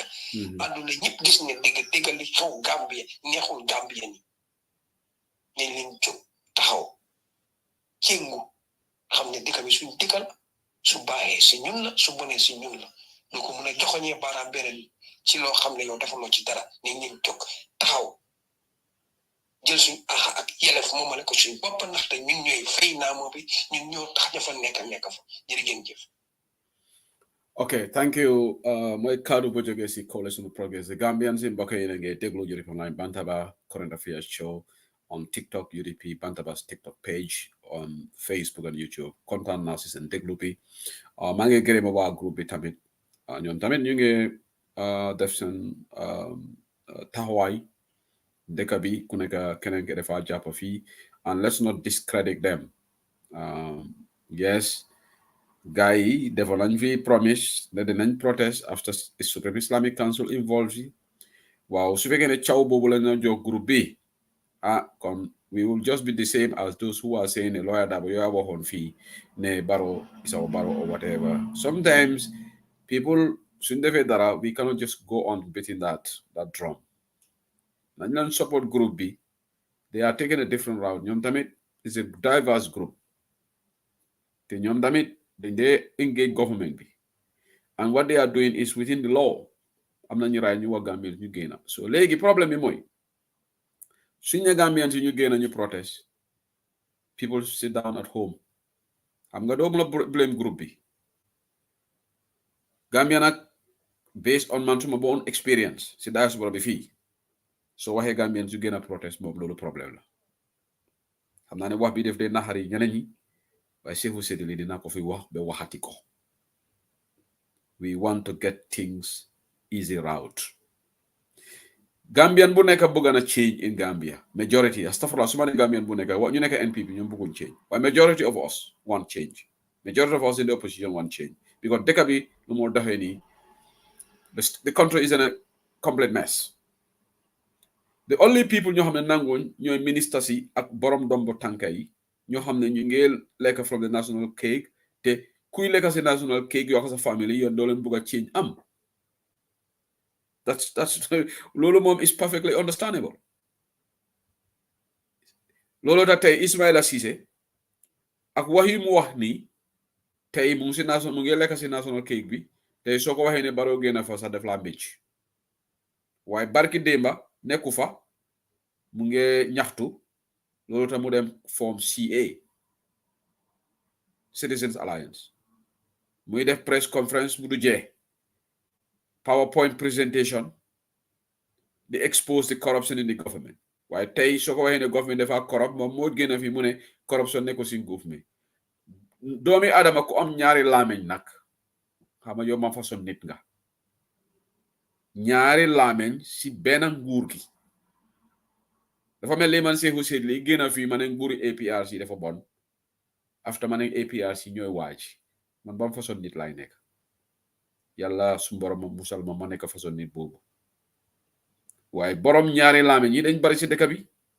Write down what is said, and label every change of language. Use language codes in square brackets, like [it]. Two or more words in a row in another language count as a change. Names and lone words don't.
[wo] àdduna ñëpp gis ne digga li xew Gambie neexul Gambie ni nañ leen jóg taxaw céngu xam ne digga bi suñ diggal su baaxee si ñun la su bonee si ñun la doo ko mën a joxoñee baaraam beneen ci loo xam ne yow defaloo ci dara nañ leen jóg taxaw jël suñ axa ak yelef moomale ko suñ bopp ndaxte ñun ñooy fay naamoo bi ñun ñoo tax ña fa nekk fa jërë ngeen jëf. [en] Okay, thank you. [wo] Mooy kaddu bu jógee si Coalition Progress the Gambians yi mbokk yi na ngeen déglu [en] UDP Online Bantaba current affairs show on TikTok UDP Bantaba's TikTok page on Facebook and YouTube [wo] kontaan naa si seen déglu bi maa ngi gërëm waa groupe bi tamit ñoom tamit ñu ngi def seen taxawaay dëkk bi ku nekk keneen ki dafa jàpp fii [en] and let's not discredit them yes guys [wo] yi defoon nañ fi [en] promise [wo] ne dinañ [en] protest after Supreme Islamic Council involved [wo] yi waaw su fekkee ne caw boobu la ñu jox groupe bi kon [en] we will just be the same as those who are saying a lawyer Dabo you [wo] waxoon fii ne [en] Barrow is our Barrow or whatever. Sometimes people [wo] suñ defee dara [en] we cannot just go on beating that drum. [wo] nañ leen support group bi [en] they are taking a different route [wo] ñoom tamit [en] is a diverse group [wo] te ñoom tamit dañ dee engage government bi [en] and what they are doing is within the law [wo] am nañu raay ñu wax Gambien ñu génn so léegi problème bi mooy suñ ne Gambien si ñu génn ñu protest [en] people sit down at home [wo] xam nga doo mën a blame group bi Gambien nag [en] based on [wo] man suma [en] own experience [wo] si diaspora bi fii so waxee Gambien su génn protest moom loolu problème la xam naa ne wax bi def dee naxari ñeneen ñi waaye Sefu Sedili dina ko fi wax ba waxati ko [en] we want to get things easy route [wo] Gambian bu nekk bëgg na [en] change in Gambia majority [wo] astafurlah su ma ne Gambian bu nekk ñu nekk NPP ñoom bëgguñ change waaye [en] majority of us want change majority of us in the opposition want change because [wo] dëkk bi lu moo doxee nii [en] the country is in a complete mess. The only people [wo] ñoo xam ne nanguñ ñooy ministres yi ak borom dombo tànka yi ñoo xam ne ñu ngi lekk [en] from the national cake [wo] te kuy lekk si [en] national cake [wo] yoo xam sa family yéen doo leen bugg a change am. That's loolu moom is perfectly understandable. loolu tax tey Ismaila Ceesay ak wax yi mu wax nii tey mu ngi lekk si [en] national cake [wo] bi tey soo ko waxee ne Barrow génn fa sax def laa mbécc waaye barki démba nekku fa mu ngi ñaxtu loolu tax mu dem [en] form CA [wo] Citizens Alliance muy def [en] press conference [wo] mu du jee [en] PowerPoint presentation [wo] di [en] expose the corruption in the government [wo] waaye tey soo ko waxee ne government dafa corrupt moom moo génn fi mu ne corruption nekko si government doomi adama ku am ñaari laameñ nag xam nga yow ma façon nit nga ñaari laameñ si benn nguur gi dafa mel ni man Seeku Seyd li génn fii ma ne nguuri APRC dafa bon after ma ne APRC ñooy waaj man ban façon nit laay nekk yàlla su borom ma musal ma nekk façon nit boobu waaye borom ñaari laameñ yi dañ bari si dëkk bi